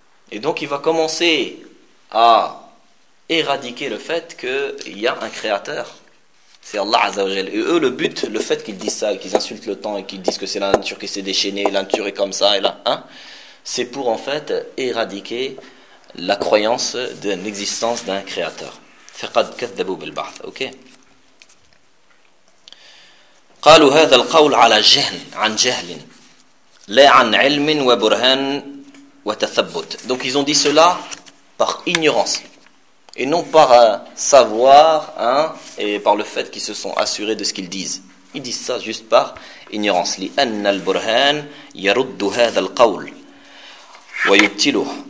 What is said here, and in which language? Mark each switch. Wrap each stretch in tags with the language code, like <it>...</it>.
<fr>Et donc, il va commencer à éradiquer le fait qu'il y a un créateur. C'est Allah Azza wa Jalla. Et eux, le but, le fait qu'ils disent ça, et qu'ils insultent le temps, et qu'ils disent que c'est la nature qui s'est déchaînée, la nature est comme ça, et là, c'est pour en fait éradiquer la croyance de l'existence d'un créateur.</fr> <ar>فقد كذبوا بالبعث. OK. قالوا هذا القول على جهل عن جهل لا عن علم وبرهان وتثبت.</ar> <fr>Donc ils ont dit cela par ignorance et non par savoir, hein, et par le fait qu'ils se sont assurés de ce qu'ils disent. Ils disent ça juste par ignorance.</fr> <ar>لأن البرهان يرد هذا القول ويبطله.</ar>